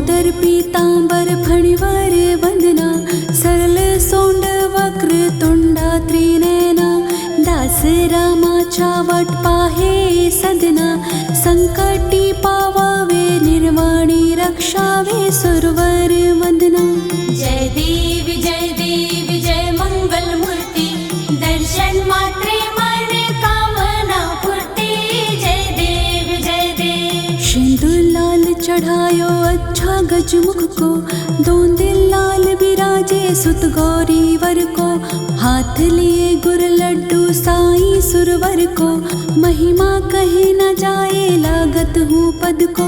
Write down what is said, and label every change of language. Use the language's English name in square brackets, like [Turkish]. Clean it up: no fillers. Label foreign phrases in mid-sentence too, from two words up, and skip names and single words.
[Marathi] पीतांबर फणिवर वंदना, सरल सोंड वक्र तोंडा त्रिनयना, दास रामाच्या वाट पाहे सदना, संकटी पावावे निर्वाणी रक्षावे सुरवर वंदना. जय देवी जय मंगल मूर्ति, दर्शन मात्रे मन कामना पूर्ति. जय देव [Hindi] सिंदूर लाल चढ़ायो अच्छा गजमुख को, दोन दिल लाल बिराजे सुत गौरी वर को, हाथ लिए गुर लड्डू साई सुरवर को, महिमा कहे न जाए लागत हूँ पद को.